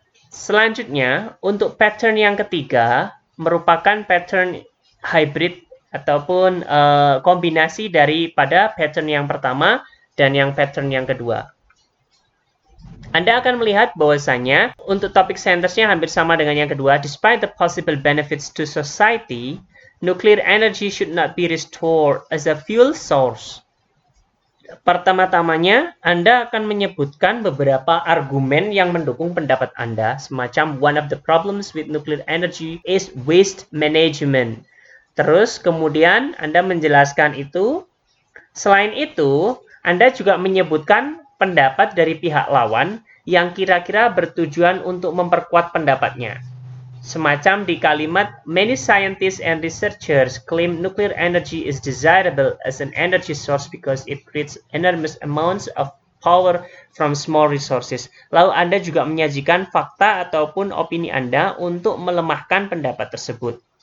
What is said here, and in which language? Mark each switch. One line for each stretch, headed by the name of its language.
Indonesian: Selanjutnya, untuk pattern yang ketiga, merupakan pattern hybrid ataupun kombinasi daripada pattern yang pertama dan yang pattern yang kedua. Anda akan melihat bahwasanya untuk topik sentence-nya hampir sama dengan yang kedua.
English: Despite the possible benefits to society, nuclear energy should not be restored as a fuel source.
Indonesian: Pertama-tamanya, Anda akan menyebutkan beberapa argumen yang mendukung pendapat Anda, semacam
English: one of the problems with nuclear energy is waste management.
Indonesian: Terus kemudian Anda menjelaskan itu. Selain itu, Anda juga menyebutkan pendapat dari pihak lawan yang kira-kira bertujuan untuk memperkuat pendapatnya. Semacam di kalimat,
English: many scientists and researchers claim nuclear energy is desirable as an energy source because it creates enormous amounts of power from small resources.
Indonesian: Lalu Anda juga menyajikan fakta ataupun opini Anda untuk melemahkan pendapat tersebut.